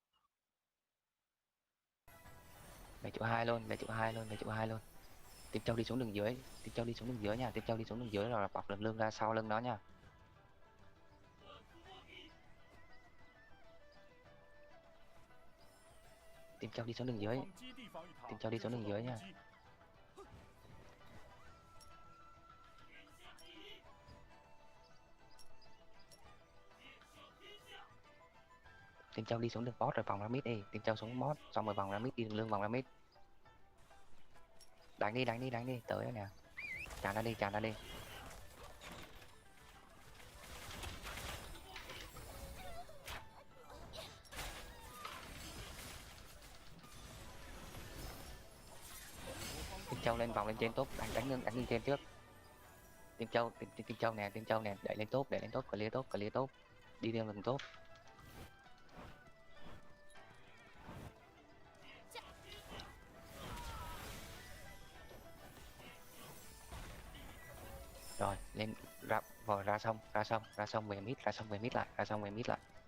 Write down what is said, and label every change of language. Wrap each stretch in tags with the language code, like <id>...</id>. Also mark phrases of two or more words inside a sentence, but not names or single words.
<vi>Về trụ hai luôn, về trụ hai luôn, về trụ hai luôn. Tiếp Châu đi xuống đường dưới, Tiếp Châu đi xuống đường dưới nha, Tiếp Châu đi xuống đường dưới rồi bọc đường lương ra sau lưng nó nha. Tiếp Châu đi xuống đường</vi> <zh>我</zh> <vi>dưới,</vi> <zh>方基地防御塔</zh> <vi>Tiếp Châu đi</vi> <zh>正</zh> <vi>xuống</vi> <zh>受</zh> <vi>đường</vi> <zh>到</zh> <vi>dưới</vi> <zh>攻</zh> <vi>nha.</vi> <zh>击，</zh> <vi>Tiếp Châu đi xuống đường boss rồi vòng ra mid đi, Tiếp Châu xuống boss xong rồi vòng ra mid, đi đường lương vòng ra mid. Đánh đi, đánh đi, đánh đi, tới rồi nè. Tràn ra đi, tràn ra đi. Tiếp Châu lên vòng lên trên top, đánh lưng trên trước. Tiếp Châu, Tiếp Châu nè, Tiếp Châu nè, đẩy lên top,</vi> <en>clear top, clear top.</en> <vi>Đi đường lưng top. Rồi, lên ra vòi ra xong về mid, ra xong về mid lại, ra xong về mid lại.</vi>